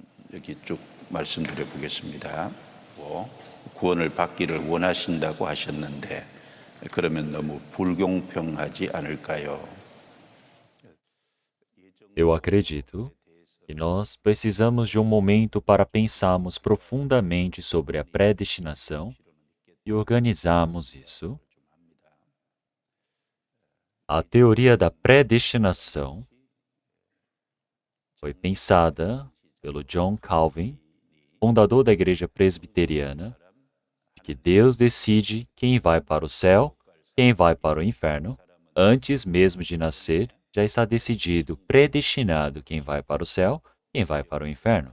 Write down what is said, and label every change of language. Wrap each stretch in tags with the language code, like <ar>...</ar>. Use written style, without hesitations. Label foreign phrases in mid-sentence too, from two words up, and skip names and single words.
<ko>여기 쭉 말씀드려 보겠습니다. 구원을 받기를 원하신다고 하셨는데 그러면 너무 불공평하지 않을까요?</ko> <pt>Eu acredito que nós precisamos de um momento para pensarmos profundamente sobre a predestinação e organizarmos isso. A teoria da predestinação foi pensada pelo John Calvin, fundador da Igreja Presbiteriana, de que Deus decide quem vai para o céu, quem vai para o inferno, antes mesmo de nascer, já está decidido, predestinado quem vai para o céu, quem vai para o inferno.</pt>